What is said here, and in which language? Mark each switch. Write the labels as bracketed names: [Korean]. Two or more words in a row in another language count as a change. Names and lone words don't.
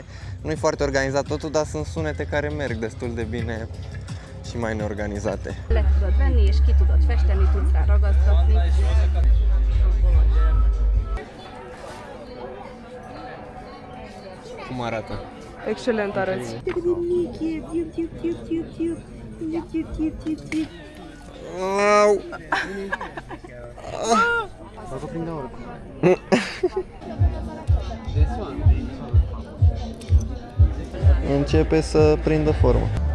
[Romanian] Nu e foarte organizat totul, dar sunt sunete care merg destul de bine și mai neorganizate. [Hungarian] Le tudod venni és ki tudod festeni, tudsz rá ragasztatni. [Romanian] Cum arată? Excelent arăți. Au! Începe să prindă formă.